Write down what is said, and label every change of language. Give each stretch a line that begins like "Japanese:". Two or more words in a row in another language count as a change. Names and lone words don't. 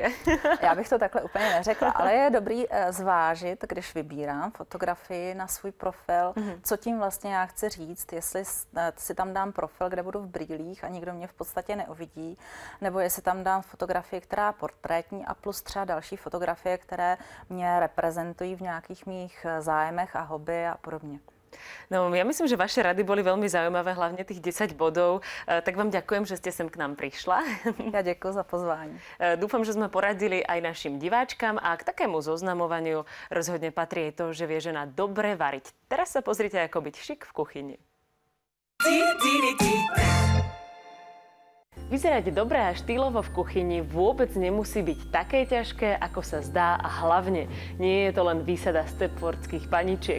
Czech: Já bych to takhle úplně neřekla, ale je dobrý zvážit, když vybírám fotografii na svůj profil, co tím vlastně já chci říct, jestli si tam dám profil, kde budu v brýlích a nikdo mě v podstatě neuvidí, nebo jestli tam dám fotografii, která je portrétní a plus třeba další fotografie, které mě reprezentují v nějakých mých zájmech a hobby a podobně. No,
Slovak: ja myslím, že vaše rady boli veľmi zaujímavé, hlavne tých 10 bodov. Tak vám ďakujem, že ste sem k nám prišla. Ja ďakujem za pozvání. Dúfam, že sme poradili aj našim diváčkam a k takému zoznamovaniu rozhodne patrí aj to, že vie žena dobre variť. Teraz sa pozrite, ako byť šik v kuchyni. Vyzerať dobre a štýlovo v kuchyni vôbec nemusí byť také ťažké, ako sa zdá a hlavne nie je to len výsada stepfordských paničiek.